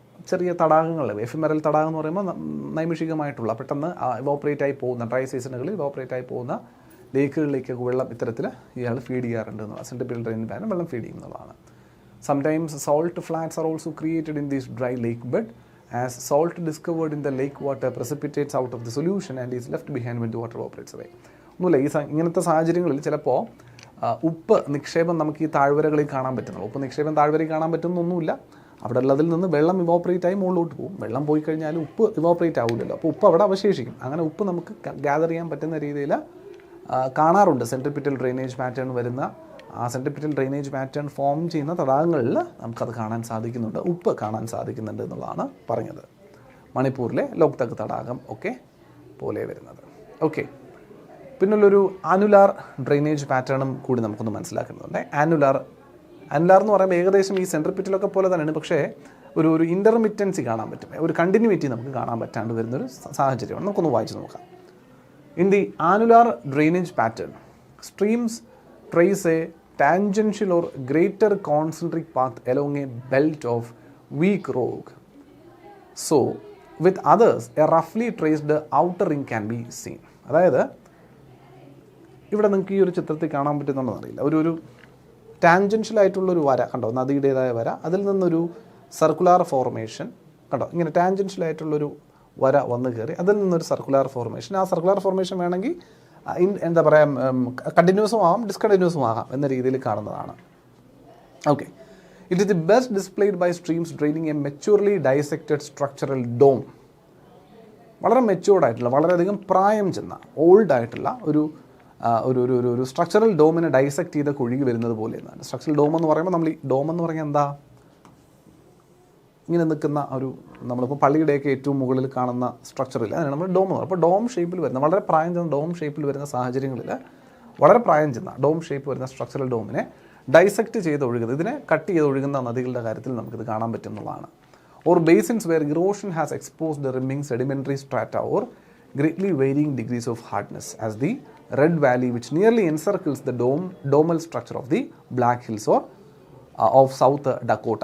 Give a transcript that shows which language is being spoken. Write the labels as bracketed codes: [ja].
[ml] ചെറിയ തടാകങ്ങൾ, എഫിമെറൽ തടാകം എന്ന് പറയുമ്പോൾ നൈമിഷികമായിട്ടുള്ള പെട്ടെന്ന് ഇവോപ്പറേറ്റ് ആയി പോകുന്ന ഡ്രൈ സീസണുകളിൽ ഇവോപ്പറേറ്റ് ആയി പോകുന്ന ലേക്കുകളിലേക്കൊക്കെ വെള്ളം ഇത്തരത്തിൽ ഇയാൾ ഫീഡ് ചെയ്യാറുണ്ട് എന്നുള്ളത്. സെൻട്രിപിറ്റൽ ഡ്രെയിനിൽ പാറ്റേൺ വെള്ളം ഫീഡ് ചെയ്യുന്നതാണ്. [en] Sometimes salt flats are also created in this dry lake bed, as salt discovered in the lake water precipitates out of the solution and is left behind when the water evaporates away. [ml] ഒന്നുമില്ല, ഇങ്ങനത്തെ സാഹചര്യങ്ങളിൽ ചിലപ്പോൾ ഉപ്പ് നിക്ഷേപം നമുക്ക് ഈ താഴ്വരകളിൽ കാണാൻ പറ്റുന്നുള്ളൂ. ഉപ്പ് നിക്ഷേപം താഴ്വരയിൽ കാണാൻ പറ്റുന്നൊന്നുമില്ല. അവിടെ ഉള്ളതിൽ നിന്ന് വെള്ളം ഇവോപ്പറേറ്റ് ആയി മുകളിലോട്ട് പോകും. വെള്ളം പോയി കഴിഞ്ഞാൽ ഉപ്പ് ഇവോപ്പറേറ്റ് ആവില്ലല്ലോ, അപ്പോൾ ഉപ്പ് അവിടെ അവശേഷിക്കും. അങ്ങനെ ഉപ്പ് നമുക്ക് ഗ്യാദർ ചെയ്യാൻ പറ്റുന്ന രീതിയിൽ കാണാറുണ്ട്. സെൻട്രിപിറ്റൽ ഡ്രെയിനേജ് പാറ്റേൺ വരുന്ന സെൻട്രിപിറ്റൽ ഡ്രെയിനേജ് പാറ്റേൺ ഫോം ചെയ്യുന്ന തടാകങ്ങളിൽ നമുക്കത് കാണാൻ സാധിക്കുന്നുണ്ട്, ഉപ്പ് കാണാൻ സാധിക്കുന്നുണ്ട് എന്നുള്ളതാണ് പറഞ്ഞത്. മണിപ്പൂരിലെ ലോക്തക് തടാകം ഒക്കെ പോലെ വരുന്നത്. ഓക്കെ, പിന്നുള്ളൊരു ആനുലാർ ഡ്രെയിനേജ് പാറ്റേണും കൂടി നമുക്കൊന്ന് മനസ്സിലാക്കുന്നുണ്ട്. ആനുലാർ എന്ന് പറയുമ്പോൾ ഏകദേശം ഈ സെൻട്രിപിറ്റലൊക്കെ പോലെ തന്നെയാണ്, പക്ഷേ ഒരു ഇൻ്റർമിറ്റൻസി കാണാൻ പറ്റും, ഒരു കണ്ടിന്യൂറ്റി നമുക്ക് കാണാൻ പറ്റാണ്ട് വരുന്നൊരു സാഹചര്യമാണ്. നമുക്കൊന്ന് വായിച്ച് നോക്കാം. [en] In the annular drainage pattern streams trace a tangential or greater concentric path along a belt of weak rock. So, with others, a roughly traced outer ring can be seen. [ml] അതായത് ഇവിടെ നിങ്ങൾക്ക് ഈ ഒരു ചിത്രത്തിൽ കാണാൻ പറ്റുന്നുണ്ടെന്ന് അറിയില്ല, ഒരു ടാൻജൻഷ്യൽ ആയിട്ടുള്ളൊരു വര കണ്ടോ, നദിയുടേതായ വര, അതിൽ നിന്നൊരു സർക്കുലാർ ഫോർമേഷൻ കണ്ടോ, ഇങ്ങനെ ടാൻജൻഷ്യൽ ആയിട്ടുള്ളൊരു വര വന്ന് കയറി അതിൽ നിന്നൊരു സർക്കുലാർ ഫോർമേഷൻ. ആ സർക്കുലാർ ഫോർമേഷൻ വേണമെങ്കിൽ എന്താ പറയുക, കണ്ടിന്യൂസും ആകാം ഡിസ്കണ്ടിന്യൂസും ആകാം എന്ന രീതിയിൽ കാണുന്നതാണ്. [en] Okay, it is the best displayed by streams draining a maturely dissected structural dome. [ml] വളരെ മെച്യൂർഡായിട്ടുള്ള, വളരെയധികം പ്രായം ചെന്ന ഓൾഡ് ആയിട്ടുള്ള ഒരു സ്ട്രക്ചറൽ ഡോമിനെ ഡൈസെക്റ്റ് ചെയ്ത് ഒഴുകി വരുന്നത് പോലെ എന്നാണ്. സ്ട്രക്ചറൽ ഡോം എന്ന് പറയുമ്പോൾ നമ്മൾ ഈ ഡോം എന്ന് പറഞ്ഞാൽ എന്താ, ഇങ്ങനെ നിൽക്കുന്ന നമ്മളിപ്പോൾ പള്ളിയുടെയൊക്കെ ഏറ്റവും മുകളിൽ കാണുന്ന സ്ട്രക്ചറിൽ അതിനാണ് നമ്മൾ ഡോം എന്ന് പറയുന്നത്. അപ്പോൾ ഡോം ഷേപ്പിൽ വരുന്ന, വളരെ പ്രായം ചെന്ന ഡോം ഷേപ്പിൽ വരുന്ന സാഹചര്യങ്ങളിൽ വളരെ പ്രായം ചെന്ന ഡോം ഷേപ്പ് വരുന്ന സ്ട്രക്ചറൽ ഡോമിനെ ഡൈസെക്റ്റ് ചെയ്ത് ഒഴുകുന്നത്, ഇതിനെ കട്ട് ചെയ്ത് ഒഴുകുന്ന നദികളുടെ കാര്യത്തിൽ നമുക്കിത് കാണാൻ പറ്റും എന്നുള്ളതാണ്. [en] Or basins where erosion has exposed the rimming sedimentary strata or greatly varying degrees of hardness, as the Red Valley which nearly encircles the domal structure of the Black Hills or of South Dakota.